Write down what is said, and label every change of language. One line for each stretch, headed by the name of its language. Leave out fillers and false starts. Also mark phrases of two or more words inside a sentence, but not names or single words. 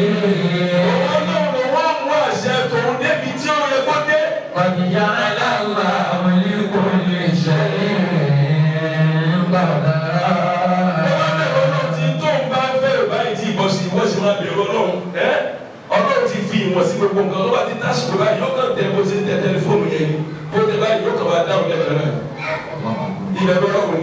Yoruba: Ọlọ́run wọ́n mú àṣẹ tòun débi tí ó yẹ kó dé.
Arabic: قد جعل الله لكل شيء قدرا.
Yoruba: Ọlọ́run ti tó ń bá fẹ́ báyìí tí ìbọn sí ìwọ́n sì máa bẹ̀rù ọlọ́run. Ọlọ́run ti fi ìwọ̀n sí gbogbo nǹkan tó bá ti tásìkò báyìí yóò kàn tẹ bó ti tẹ tẹlifóònù yẹn ni. Bó tẹ báyìí yóò kàn máa dáhùn lẹ́kọ̀ọ́ náà. Ìbẹ̀rù ọlọ́run.